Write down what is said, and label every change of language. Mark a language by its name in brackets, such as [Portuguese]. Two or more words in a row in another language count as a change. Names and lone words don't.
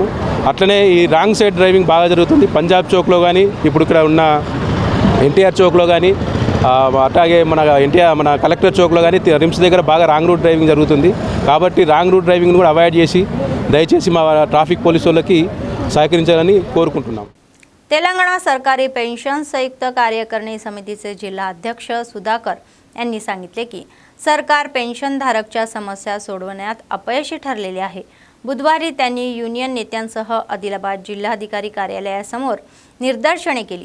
[Telugu] అట్లనే ఈ [English] wrong side driving [Telugu] బాగా జరుగుతుంది. పంజాబ్ చౌక్లో కానీ ఇప్పుడు ఇక్కడ ఉన్న NTR చౌక్లో కానీ అట్లాగే మన కలెక్టర్ చౌక్లో కానీ రిమ్స్ దగ్గర బాగా [English] wrong route driving [Telugu] జరుగుతుంది. కాబట్టి [English] wrong route driving [Telugu] కూడా అవాయిడ్ చేసి దయచేసి మా [English] traffic police [Telugu] వాళ్ళకి सहकारिंचाలని కోరుకుంటున్నాం. [Marathi] तेलंगणा सरकारी पेन्शन संयुक्त कार्यकारिणी समितीचे जिल्हा अध्यक्ष सुधाकर यांनी सांगितले की सरकार पेन्शनधारकच्या समस्या सोडवण्यात अपयशी ठरलेले आहे. बुधवारी त्यांनी युनियन नेत्यांसह आदिलाबाद जिल्हाधिकारी कार्यालयासमोर निदर्शने केली.